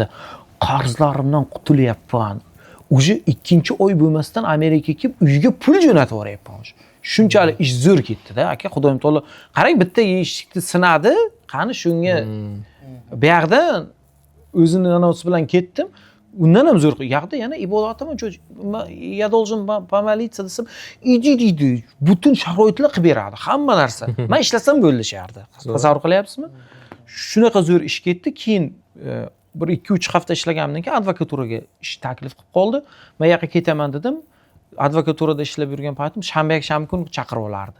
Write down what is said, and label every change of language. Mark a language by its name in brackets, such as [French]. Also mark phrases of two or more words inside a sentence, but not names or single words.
[Uzbek] Qarzlarimdan qutulyapman. O'sha 2-oy bo'lmasdan Amerikaga kelib, uyga pul jo'natib yuboryapman. Shunchalik ish zo'r ketdi-da. Aka, Xudoyim taolo, qarang, bitta eshikni sinadi, qani shunga bu yerdan o'zini anavsi bilan ketdim. Undan ham zo'r. Yoqda yana ibodatim [Russian] я должен помолиться [Uzbek] desam, иди deydi. Butun sharoitlar qilib beradi, hamma narsa. Men ishlasam bo'ldi shu yerda. Tasavvur qilyapsizmi? Shunaqa zo'r ish ketdi. Keyin bir 2-3 hafta ishlaganimdan keyin advokaturaga ish taklif qilib qoldi. Men yoqqa ketaman dedim. Advokaturada ishlab yurgan paytim shanba kun chaqirib olardi.